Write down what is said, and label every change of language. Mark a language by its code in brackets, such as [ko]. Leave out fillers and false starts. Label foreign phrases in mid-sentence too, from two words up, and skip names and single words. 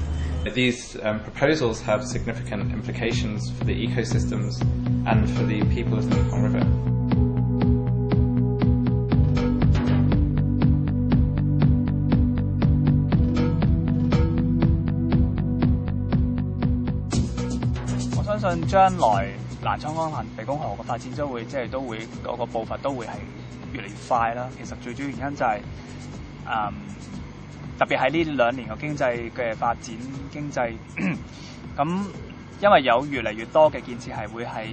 [en] These proposals have significant implications for the ecosystems and for the people of the Mekong River. [yue] I 相信將來瀾滄江湄公河嘅發展都會個步伐都會係越嚟越快啦。其實最主要原因就係特別喺呢2年嘅經濟嘅發展，咁因為有越嚟越多嘅建設係會喺